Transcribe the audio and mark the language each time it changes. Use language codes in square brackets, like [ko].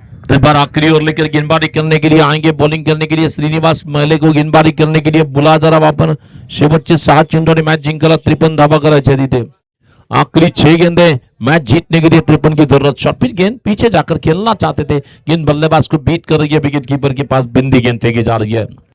[hi] तो इस बार आखिरी ओवर लेकर गेंदबाजी करने के लिए आएंगे, बॉलिंग करने के लिए श्रीनिवास महले को गेंदबाजी करने के लिए बुला जरा वापर. [mr] शेवटचे 6 चेंडू मैच जिंकला 53 धावा करायचे तिथे. [hi] आखिरी 6 गेंदे, मैच जीतने के लिए 53 की जरूरत. शॉट पिच गेंद पीछे जाकर खेलना चाहते थे, गेंद बल्लेबाज को बीट कर रही है, विकेट कीपर के पास बिंदी गेंद फेंकी जा रही है.